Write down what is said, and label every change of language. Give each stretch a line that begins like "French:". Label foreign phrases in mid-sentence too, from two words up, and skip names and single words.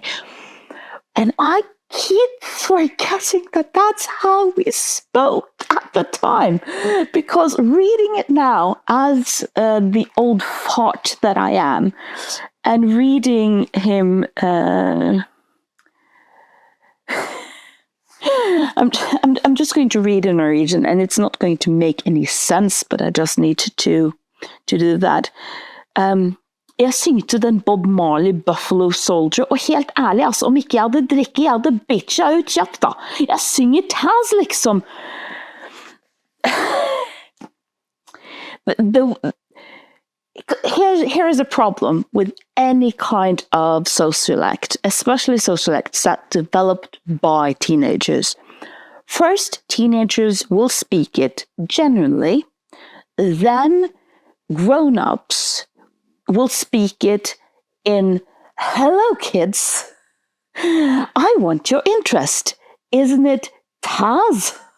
English: And I keep forgetting that that's how we spoke at the time, because reading it now as the old fart that I am, and reading him, I'm just going to read in Norwegian, and it's not going to make any sense, but I just need to do that.
Norwegian: Jeg syngte den Bob Marley Buffalo Soldier, og helt ærlig, altså, om ikke jeg hadde drikket, jeg hadde bitcha ut kjapt da. Jeg synger Taz, liksom.
English: But here is a problem with any kind of sociolect, especially sociolects that developed by teenagers. First, teenagers will speak it genuinely, then grown-ups will speak it in, hello kids, I want your interest, isn't it Taz?